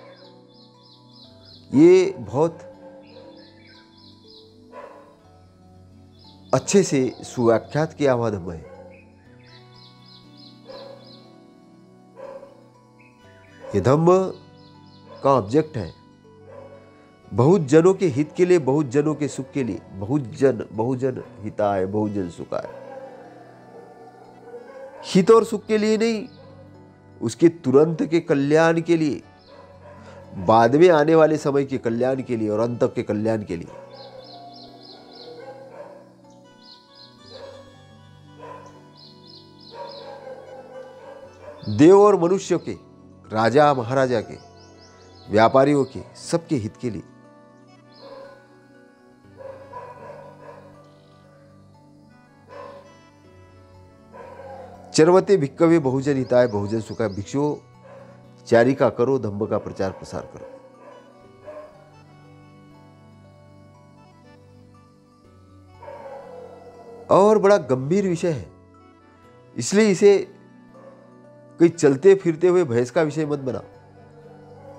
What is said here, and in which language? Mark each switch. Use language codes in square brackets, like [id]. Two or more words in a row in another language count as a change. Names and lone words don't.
[hi] ये बहुत अच्छे से सुव्याख्यात किया हुआ धम्म है। ये धम्म का ऑब्जेक्ट है बहुत जनों के हित के लिए, बहुत जनों के सुख के लिए। [pi] बहुजन हिताय बहुजन सुखाय। [hi] हित और सुख के लिए नहीं, उसके तुरंत के कल्याण के लिए, बाद में आने वाले समय के कल्याण के लिए और अंत के कल्याण के लिए। देव और मनुष्य के, राजा महाराजा के, व्यापारियों के, सबके हित के लिए। [pi] चरवते भिक्कवे बहुजन हिताय बहुजन सुखाय। [hi] भिक्षुओं चारिका करो, धम्म का प्रचार प्रसार करो। और बड़ा गंभीर विषय है, इसलिए इसे कोई चलते फिरते हुए भैंस का विषय मत बनाओ।